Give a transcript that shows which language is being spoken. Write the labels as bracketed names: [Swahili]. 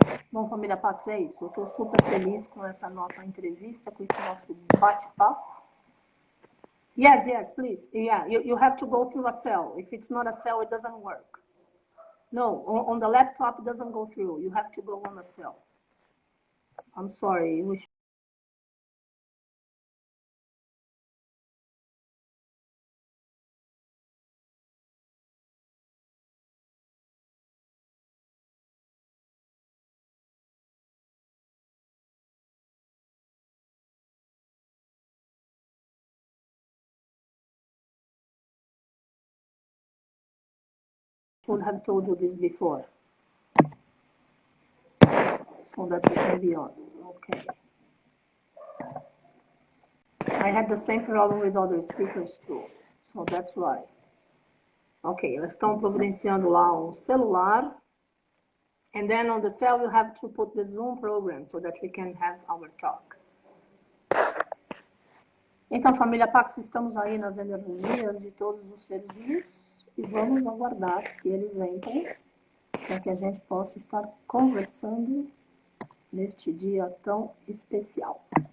[Portuguese] Bom, família Pax, é isso. Eu estou super feliz com essa nossa entrevista, com esse nosso bate-papo. [English] Yes, please. Yeah, you have to go through a cell. If it's not a cell, it doesn't work. No, on the laptop, it doesn't go through. You have to go on a cell. I'm sorry. Should have told you this before. So that we can be on. Okay. I had the same problem with other speakers too. So that's why. [Portuguese] Ok, elas estão providenciando lá um celular. [English] And then on the cell, you have to put the Zoom program so that we can have our talk. [Portuguese] Então, família Pax, estamos aí nas energias de todos os seres vivos e vamos aguardar que eles entrem para que a gente possa estar conversando neste dia tão especial.